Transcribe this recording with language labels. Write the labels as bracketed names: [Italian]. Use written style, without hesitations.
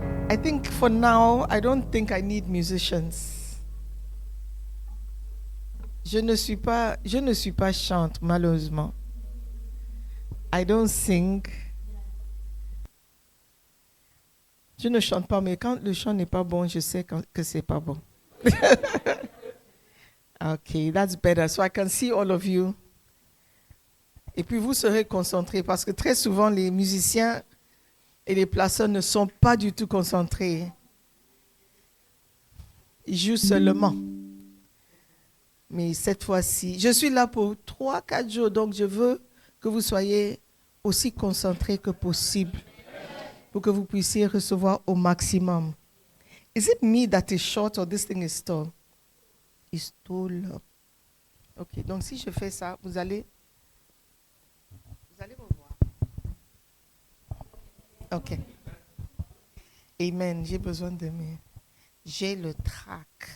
[English] I think for now, I don't think I need musicians. [French] Je ne suis pas chante, malheureusement. [English] I don't sing. [French] Je ne chante pas, mais quand le chant n'est pas bon, je sais que c'est pas bon. [English] Okay, that's better. So I can see all of you. [French] Et puis vous serez concentrés parce que très souvent les musiciens et les placeurs ne sont pas du tout concentrés. Ils jouent seulement. Mais cette fois-ci, je suis là pour 3-4 jours, donc je veux que vous soyez aussi concentrés que possible pour que vous puissiez recevoir au maximum. [English] Is it me that is short or this thing is tall? It's tall. [French] Ok, donc si je fais ça, vous allez me voir. Ok. Amen. J'ai besoin de mes... J'ai le trac.